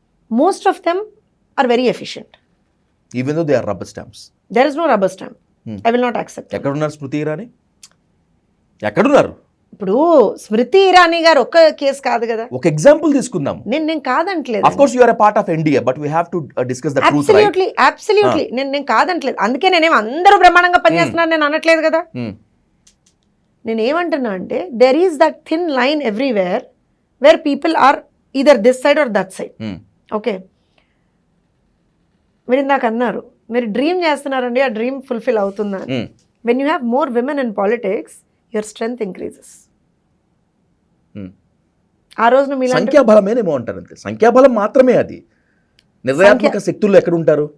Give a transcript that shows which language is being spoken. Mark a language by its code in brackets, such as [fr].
[en] Most of them are very efficient. Even though they are rubber stamps. There is no rubber stamp. I will not accept. [te] ఎక్కడున్నారు స్మృతి ఇరానీ? ఎక్కడున్నారు? ఇప్పుడు స్మృతి ఇరానీ గారు ఒక్క case కాదు కదా, ఒక ఎగ్జాంపుల్ తీసుకుందాం. నేను కాదంటలేదు. [en] Of course you are a part of NDA, but we have to discuss the truth, right? [te] Absolutely. నేను కాదంటలేదు. అందుకే నేనేం అందరూ బ్రహ్మాండంగా పనిచేస్తున్నారు నేను అనట్లేదు కదా. [en] నేను ఏమంటున్నా అంటే there is that thin line everywhere where people are either this side or that side. [te] Okay, మీరు ఇందాక అన్నారు మీరు డ్రీమ్ చేస్తున్నారండి, ఆ డ్రీమ్ ఫుల్ఫిల్ అవుతుందా? [en] When you have more women in politics your strength increases. [te] ఆ రోజున మీ సంఖ్యాబలమేనేమో అంటారు, అంతే. సంఖ్యాబలం మాత్రమే, అది నిర్ణయాత్మక శక్తులు ఎక్కడ ఉంటారు?